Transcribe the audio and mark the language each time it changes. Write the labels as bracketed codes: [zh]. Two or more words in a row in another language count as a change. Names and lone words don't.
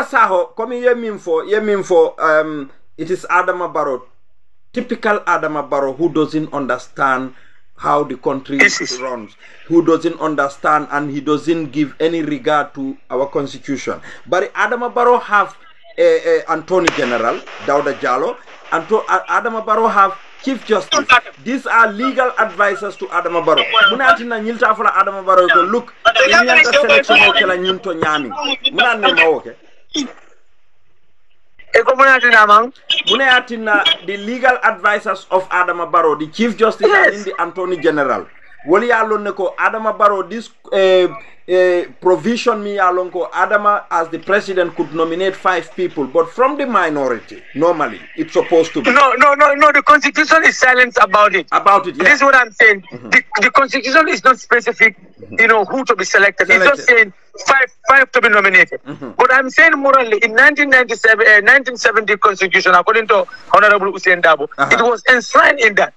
[en] Saho, come here, it is Adama Barrow, typical Adama Barrow, who doesn't understand how the country runs, who doesn't understand and he doesn't give any regard to our constitution. But Adama Barrow have Attorney General, Dawda Jallow, and Adama Barrow have Chief Justice. These are legal advisors to Adama Barrow. [man] Munatina nyilta fula [en] Adama Barrow to look in the selection of [man] kela nyinto nyami. Munane mawoke. [en] Munatina the legal advisors of Adama Barrow, the Chief Justice and the Attorney General. [man] Wali aloneko [en] Adama Barrow this provision [man] mi alonko [en] Adama as the president could nominate 5 people, but from the minority. Normally, it's supposed to be. No. The constitution is silent about it. Yeah. This is what I'm saying. The constitution is not specific, who to be selected. It's just saying 5 to be nominated. But I'm saying morally, in 1970 constitution, according to Honorable Hussein Dabo, it was enshrined in that.